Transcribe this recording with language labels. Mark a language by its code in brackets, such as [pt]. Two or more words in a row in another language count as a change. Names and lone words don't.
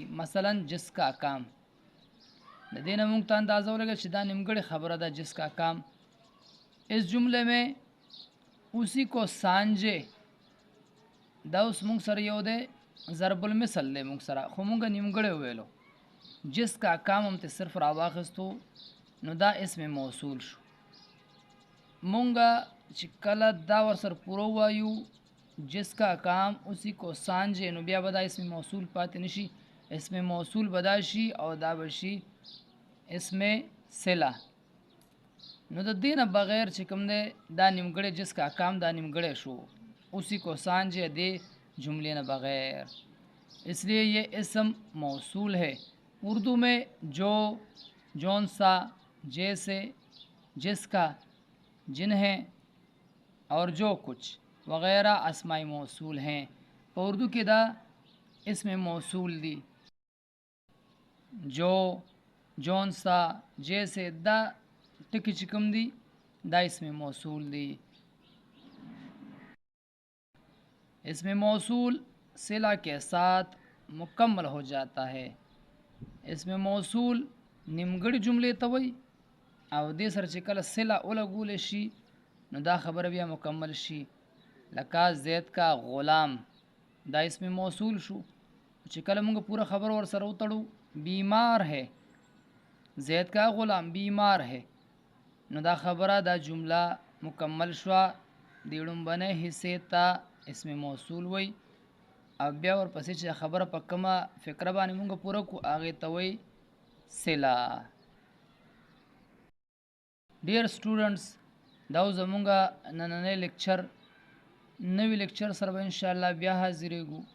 [ur] مثلا جس کا کام، [ps] د دې نه مونږ ته اندازه ولګه چې دا نیمګړې خبره ده. [ur] جس کا کام اس جملے میں اسی کو سانجے، [ps] دا اوس مونږ سره یو دی ضرب المثل دی مونږ سره، خو مونږ نیمګړی وویلو. [ur] جس کا کام [ps] هم ته صرف راواخیستو نو دا اسم موصول شو. مونږ چې کله دا ورسره پوره وایو [ur] جس کا کام اسی کو سانجے، [ps] نو بیا به دا اسم موصول پاتې نشي. اسم موصول به دا شي او دا به شي اسم صله. نو د دې نه بغیر چې کوم دی دا نیمګړی [ur] جس کا کام [ps] دا نیمګړی شو، [ur] اسی کو سانجے [ps] دے جملے نہ بغیر. [ur] اس لیے یہ اسم موصول ہے. اردو میں جو، جون سا، جیسے، جس کا، جنہیں اور جو کچھ وغیرہ اسماء موصول ہیں. [ps] په اردو کې دا اسم موصول دی. [ur] جو، جون سا، جیسے [ps] دا ټکی چې کوم دی دا اسم موصول دی. [ur] اسم موصول صلہ کے ساتھ مکمل ہو جاتا ہے. [ps] اسم موصول نیمګړي جملې ته وایي او دې سره چې کله صله ولګولی شي نو دا خبره بیا مکمل شي. لکه [ur] زید کا غلام، [ps] دا اسم موصول شو. چې کله موږ پوره خبر ور سره وتړو [ur] بیمار ہے، زید کا غلام بیمار ہے، [ps] نو دا خبره دا جمله مکمل شوه. د لومبنۍ حصې ته اسم موصول وی او بیا ورپسې چې خبره په کومه فکره باندې موږ پوره کو هغې ته وی صله. ډیر سټوډنټس دا زمونږ نننی لیکچر، نوی لیکچر سره به انشاءالله بیا حاضرېږو.